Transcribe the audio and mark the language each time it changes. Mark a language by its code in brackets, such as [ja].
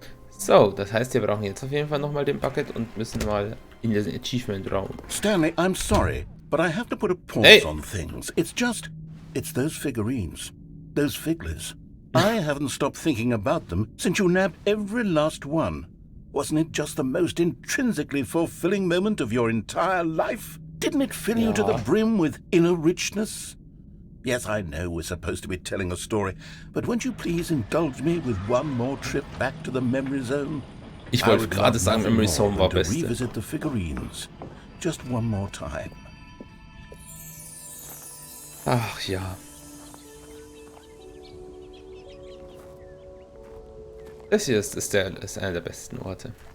[de] So, das heißt, wir brauchen jetzt auf jeden Fall nochmal den Bucket und müssen mal in den Achievement-Raum. [en] Stanley, I'm sorry, but I have to put a pause on things. It's those figurines. Those figglers. I haven't stopped thinking about them since you nabbed every last one. Wasn't it just the most intrinsically fulfilling moment of your entire life? Didn't it fill you to the brim with inner richness? Yes, I know we're supposed to be telling a story, but won't you please indulge me with one more trip back to the memory zone? [de] Ich wollte gerade sagen, Memory Zone war beste. [en] Revisit the figurines. Just one more time. [de] Ach ja. Das hier ist einer der besten Orte.